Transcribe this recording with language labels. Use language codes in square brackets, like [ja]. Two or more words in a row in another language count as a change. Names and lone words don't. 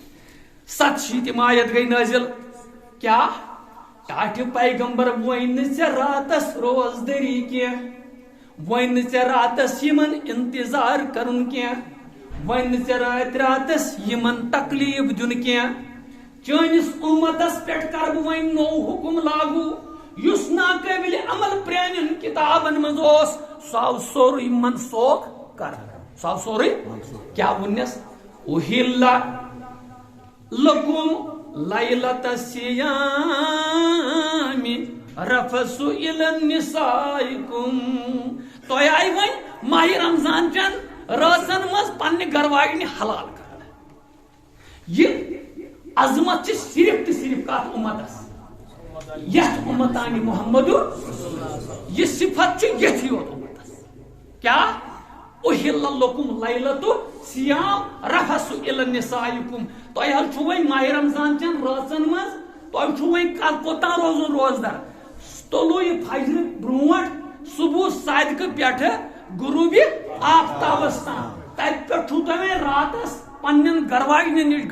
[ks] 7 آیت گٔے نٲزِل کیا ٹاٹھِ پیغمبر وۄنۍ نہٕ ژےٚ راتس روزدٔری کینٛہہ وۄنۍ نہٕ ژےٚ راتس یِمن انتظار کرُن کینٛہہ وۄنۍ نہٕ ژےٚ راتہِ راتس یِمن تکلیٖف دیُن کینٛہہ چٲنِس اُمتس پٮ۪ٹھ کرٕ بہٕ وۄنۍ نوٚو حُکم لاگوٗ یُس ناقٲبلِ عمل پرٛانٮ۪ن کِتابن منٛز اوس سُہ آو سورُے منسوخ کرنہٕ سُہ آو سورُے کیٛاہ ووٚننس اُحِلَّ [ar] لَكُمْ لَيْلَةَ الصِّيَامِ رَفَثُ إِلَى نِسَائِكُمْ [ks] تۄہہِ آیہِ وۄنۍ ماہِ رمضان چٮ۪ن رٲژن منٛز پننہِ گرواجنہِ حلال کرنہٕ یہ عظمت چھِ صرف تہٕ صرف کتھ اُمتس یتھ اُمتانہِ محمد یہ صفت چھُ یتھی یوت اُمتس کیا [ar] اُحِلَّ لَكُمْ لَيْلَةُ الصِّيَامِ رَفَثُ إِلَى نِسَائِكُمْ [ks] تۄہہِ حظ چھُو وۄنۍ ماہِ رمضان چٮ۪ن رٲژن منٛز تۄہہِ چھُو وۄنۍ کوتاہ روزُن روزدار طلوع فجر برونٛٹھ صبح صادقہٕ پٮ۪ٹھٕ غروٗبِ آفتابس تام تتہِ پٮ۪ٹھ چھُو تۄہہِ وۄنۍ راتس پننٮ۪ن گرواجنٮ۪ن نِش